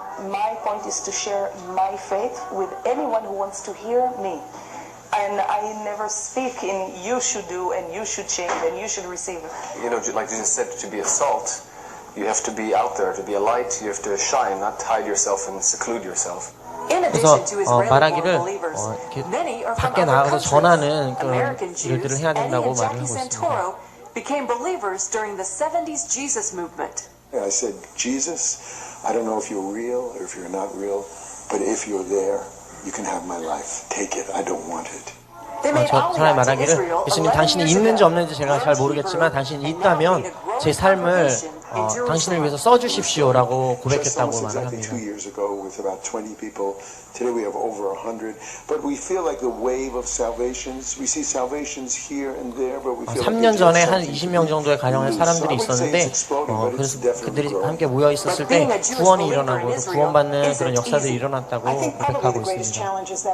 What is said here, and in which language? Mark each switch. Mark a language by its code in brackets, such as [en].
[en] My point is to share my faith with anyone who wants to hear me. And I never speak in you should do and you should change and you should receive. You know, like Jesus said, to be a salt, you have to be out there. To be a light, you have to shine, not hide yourself and seclude yourself. [ko] 그래서 말하기를 밖에 나가서 전하는 그런 일들을 해야 된다고 말을 하고 있습니다. [en] Became believers during the 70s Jesus movement. I said, Jesus, I don't know if you're real or if you're not real, but if you're there, you can have my life. Take it. I don't want it. [ko] 사람이 말하기를 예수님 당신이 있는지 없는지 제가 잘 모르겠지만 당신이 있다면 제 삶을 당신을 위해서 써주십시오라고 고백했다고 말을 합니다. [en] 2 years ago with about 20 people. Today we have over 100. But we feel like the wave of salvations. We see salvations here and there, but we feel [ko] 3년 전에 한 20명 정도의 가정의 사람들이 있었는데 그래서 그들이 함께 모여 있었을 때 구원이 일어나고 또 구원받는 그런 역사들이 일어났다고 고백하고 있습니다.